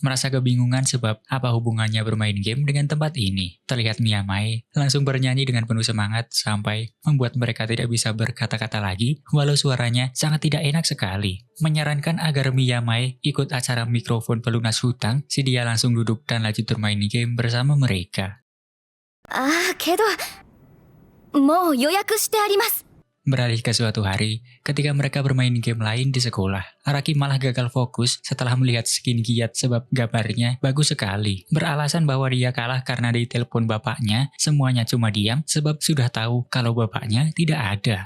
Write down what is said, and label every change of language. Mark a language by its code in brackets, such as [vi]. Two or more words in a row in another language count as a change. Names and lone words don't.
[id] Merasa kebingungan sebab apa hubungannya bermain game dengan tempat ini. Terlihat Miyamae langsung bernyanyi dengan penuh semangat sampai membuat mereka tidak bisa berkata-kata lagi walau suaranya sangat tidak enak sekali. Menyarankan agar Miyamae ikut acara mikrofon pelunas hutang, si dia langsung duduk dan lanjut bermain game bersama mereka. [ja] けど、もう予約してあります。 [id] Beralih ke suatu hari, ketika mereka bermain game lain di sekolah, Araki malah gagal fokus setelah melihat skin Giat sebab gambarnya bagus sekali. Beralasan bahwa dia kalah karena ditelepon bapaknya, semuanya cuma diam sebab sudah tahu kalau bapaknya tidak ada.